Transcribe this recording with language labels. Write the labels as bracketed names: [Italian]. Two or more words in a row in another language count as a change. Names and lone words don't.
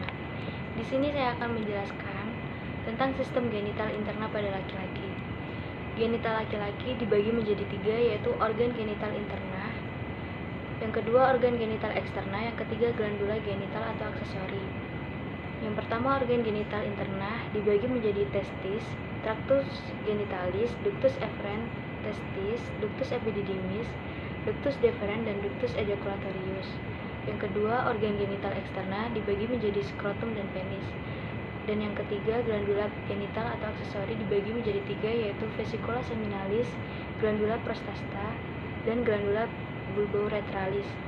[Indonesian] Di sini saya akan menjelaskan tentang sistem genital interna pada laki-laki. Genital laki-laki dibagi menjadi 3, yaitu organ genital interna, yang kedua organ genital eksterna, yang ketiga glandula genital atau aksesori. Yang pertama, organ genital interna dibagi menjadi testis, [Latin] tractus genitalis, ductus efferent testis, ductus epididymis, ductus deferens, [Indonesian] dan [Latin] ductus ejaculatorius. [Indonesian] Yang kedua, organ genital eksterna dibagi menjadi skrotum dan penis. Dan yang ketiga, glandula genital atau aksesori dibagi menjadi 3, yaitu [Latin] vesicula seminalis, glandula prostata, [Indonesian] dan [Latin] glandula bulbouretralis.